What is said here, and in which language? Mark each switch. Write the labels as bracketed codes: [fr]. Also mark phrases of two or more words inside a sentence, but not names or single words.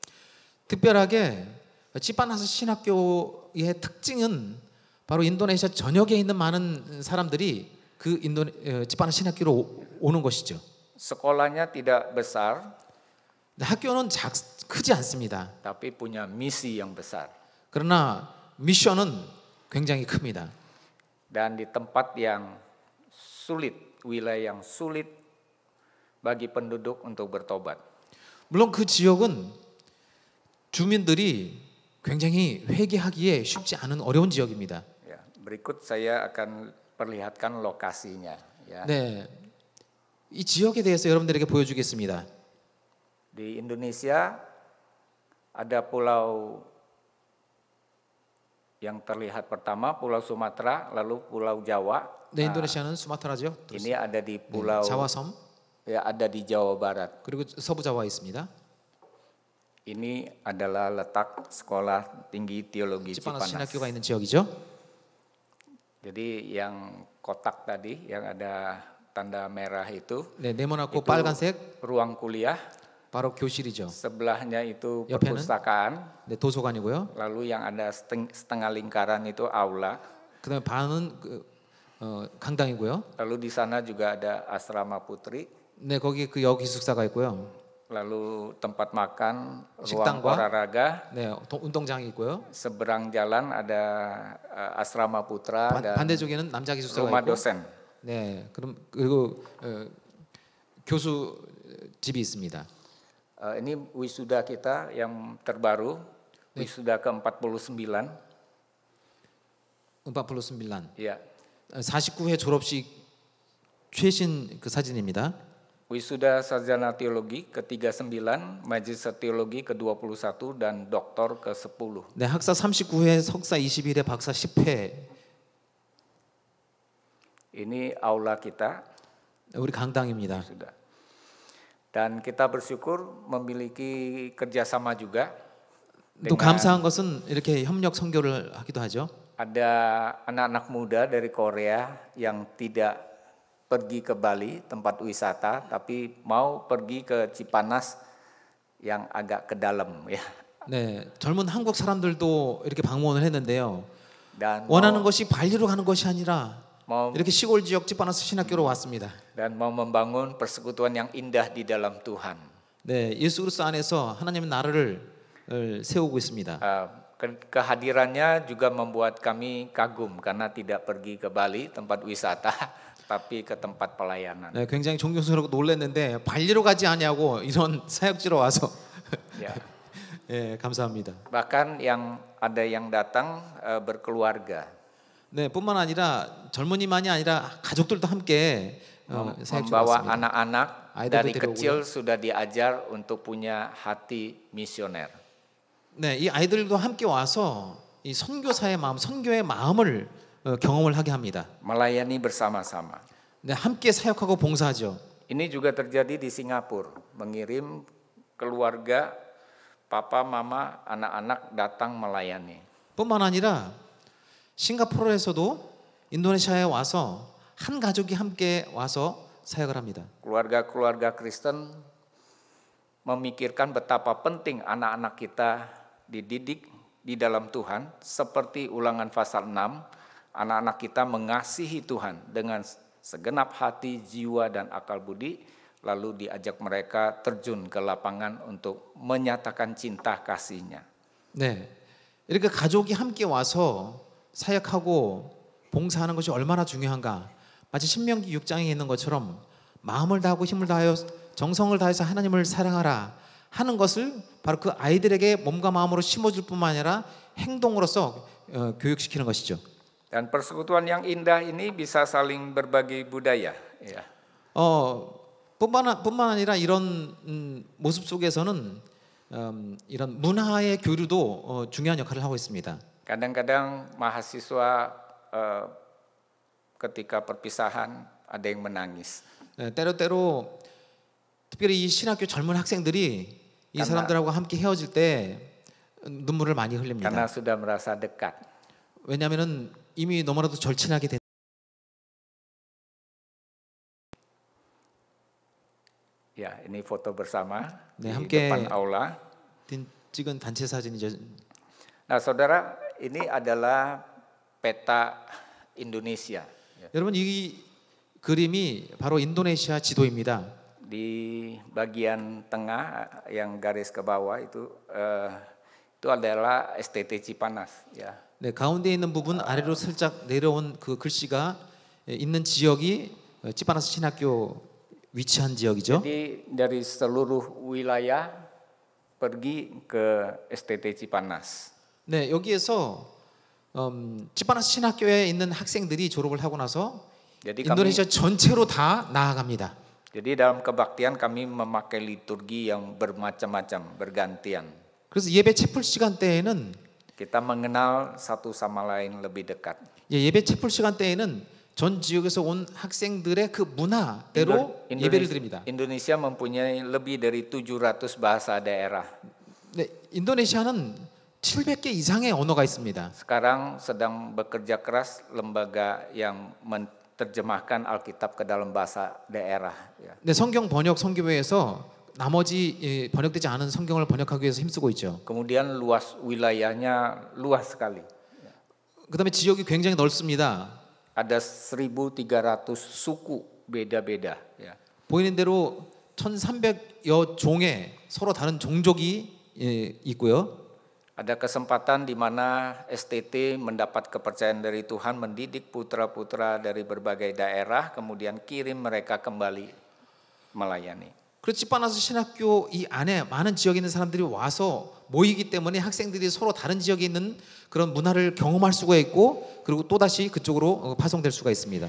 [ko] 특별하게 지파나스 신학교의 특징은 바로 인도네시아 전역에 있는 많은 사람들이 그 지파나스 신학교로 오는 것이죠. [id] Sekolahnya tidak besar, [ko] 학교는 크지 않습니다. [id] tapi punya misi yang besar. [ko] 그러나 미션은 굉장히 큽니다. [id] Dan di tempat yang sulit, wilayah yang sulit bagi penduduk untuk bertobat. [ko] 물론 그 지역은 주민들이 굉장히 회개하기에 쉽지 않은 어려운 지역입니다. [id] Berikut saya akan perlihatkan lokasinya. [ko] 네, 이 지역에 대해서 여러분들에게 보여주겠습니다. [id] Di Indonesia ada pulau yang terlihat pertama, Pulau Sumatera, lalu Pulau Jawa, [ko] 네, 인도네시아는 수마트라죠. [id] Ini ada di [ko] 네, [id] pulau [ko] 자와섬 [id] ya ada di Jawa Barat. [ko] 그리고 서부 자와에 있습니다. [id] Ini adalah letak sekolah tinggi teologi [ko] 찌파나스 [id] Cipanas. [ko] 신학교가 있는 지역이죠. [id] Jadi yang kotak tadi yang ada tanda merah itu [ko] 네, 네모나고 [id] Itu- [ko] 빨간색 [id] ruang kuliah, [ko] 바로 교실이죠. [id] sebelahnya itu [ko] 옆에는? [id] perpustakaan, [ko] 네, 도서관이고요. [id] lalu yang ada setengah lingkaran itu aula, [ko] 그다음에 반은 강당이고요. [id] lalu di sana juga ada asrama putri, [ko] 네, 거기 그 여기 기숙사가 있고요. [id] lalu tempat makan, ruang [ko] 식당과? [id] olahraga, [ko] 네, 운동장이 있고요. [id] seberang jalan ada asrama putra dan [ko] 반대쪽에는 남자 기숙사가 [id] rumah [ko] 있고, [id] dosen. [ko] 네, 그리고 교수 집이 있습니다. [id] Ini wisuda kita yang terbaru, wisuda ke-49, 49 ya. [ko] 49회 졸업식 최신 그 사진입니다. [id] Wisuda sarjana teologi ke-39, majelis teologi ke-21 dan doktor ke-10. [ko] 네, 학사 39회, 석사 21회, 박사 10회. [id] Ini aula kita [ko] 우리 강당입니다. [id] sudah. Dan kita bersyukur memiliki kerjasama juga. [ko] 또 감사한 것은 이렇게 협력 선교를 하기도 하죠. [id] Ada anak-anak muda dari Korea yang tidak pergi ke Bali tempat wisata, tapi mau pergi ke Cipanas yang agak ke dalam ya. [ko] 네, 젊은 한국 사람들도 이렇게 방문을 했는데요. [id] Dan [ko] 원하는 것이 발리로 가는 것이 아니라 [id] mau [ko] 이렇게 시골 지역 찌파나스 신학교로 왔습니다. [id] dan mau membangun persekutuan yang indah di dalam Tuhan. [ko] 네, 예수 그리스도 안에서 하나님은 나라를 세우고 있습니다. [id] Kehadirannya juga membuat kami kagum karena tidak pergi ke Bali tempat wisata, tapi ke tempat pelayanan. [ko] 네, 굉장히 존경스럽고 놀랐는데 발리로 가지 않냐고 이런 사역지로 와서 [id] Ya. [ko] 예, 감사합니다. [id] Bahkan ada yang datang berkeluarga, [ko] 네, 뿐만 아니라 젊은이만이 아니라 가족들도 함께 사역지로 [id] membawa [ko] 왔습니다. [id] anak-anak [ko] A이들도 [id] dari [ko] 데려오고요. [id] kecil sudah diajar untuk punya hati misioner. [ko] 네, 이 아이들도 함께 와서 이 선교사의 마음, 선교의 마음을 경험을 하게 합니다. [id] Melayani bersama-sama. [ko] 네, 함께 사역하고 봉사하죠. [id] Ini juga terjadi di Singapura, mengirim keluarga, papa, mama, anak-anak datang melayani. [ko] 뿐만 아니라 싱가포르에서도 인도네시아에 와서 한 가족이 함께 와서 사역을 합니다. [id] Keluarga-keluarga Kristen memikirkan betapa penting anak-anak kita dididik di dalam Tuhan, seperti Ulangan pasal 6, anak-anak kita mengasihi Tuhan dengan segenap hati, jiwa, dan akal budi, lalu diajak mereka terjun ke lapangan untuk menyatakan cinta kasihnya. [ko] 네, 이렇게 가족이 함께 와서 사역하고 봉사하는 것이 얼마나 중요한가. 마치 신명기 6장에 있는 것처럼 마음을 다하고 힘을 다하여 정성을 다해서 하나님을 사랑하라 하는 것을 바로 그 아이들에게 몸과 마음으로 심어줄 뿐만 아니라 행동으로서 교육시키는 것이죠. [id] Dan persekutuan yang indah ini bisa saling berbagi budaya. Ya. [ko] 뿐만 아니라 이런 모습 속에서는 이런 문화의 교류도 중요한 역할을 하고 있습니다. [id] Kadang-kadang mahasiswa ketika perpisahan ada yang menangis. [ko] 때로때로 특별히 이 신학교 젊은 학생들이 이 사람들하고 함께 헤어질 때 눈물을 많이 흘립니다. [id] Karena sudah merasa dekat. [ko] 왜냐하면은 이미 너무나도 절친하게 된. [id] Ya, ini foto bersama [ko] 네, [id] di [ko] 함께 [id] depan aula. [ko] 찍은 단체 사진이죠. [id] Nah, saudara, ini adalah peta Indonesia. [ko] 여러분 이 그림이 바로 인도네시아 지도입니다. [id] Di bagian tengah yang garis ke bawah itu adalah STT Cipanas. Ya. [ko] 네, 가운데 있는 부분 아래로 살짝 내려온 그 글씨가 있는 지역이 찌파나스 신학교 위치한 지역이죠. [id] Jadi dari seluruh wilayah pergi ke STT Cipanas. [ko] 네, 여기에서 찌파나스 신학교에 있는 학생들이 졸업을 하고 나서 [id] Jadi [ko] 인도네시아 전체로 다 나아갑니다. [id] Jadi dalam kebaktian kami memakai liturgi yang bermacam-macam, bergantian. [ko] 그래서 예배 채플 시간 때에는 [id] Kita mengenal satu sama lain lebih dekat. [ko] 예배 채플 시간 때에는 전 지역에서 온 학생들의 그 문화대로 예배를 드립니다. [id] Indonesia mempunyai lebih dari 700 bahasa daerah. [ko] 네, 인도네시아는 700개 이상의 언어가 있습니다. [id] Sekarang sedang bekerja keras lembaga yang menerjemahkan Alkitab ke dalam bahasa daerah. Ya. [ko] 네, 성경 번역 선교회에서 나머지 번역되지 않은 성경을 번역하기 위해서 힘쓰고 있죠. [id] Kemudian luas wilayahnya luas sekali. [ko] 그다음에 지역이 굉장히 넓습니다. [id] Ada 1.300 suku beda-beda. Ya. [ko] 보이는 대로 1,300여 종의 서로 다른 종족이 있고요. [id] Ada kesempatan di mana STT mendapat kepercayaan dari Tuhan mendidik putra-putra dari berbagai daerah, kemudian kirim mereka kembali melayani. [ko] 그리고 찌빠나스 신학교 이 안에 많은 지역에 있는 사람들이 와서 모이기 때문에 학생들이 서로 다른 지역에 있는 그런 문화를 경험할 수가 있고 그리고 또다시 그쪽으로 파송될 수가 있습니다.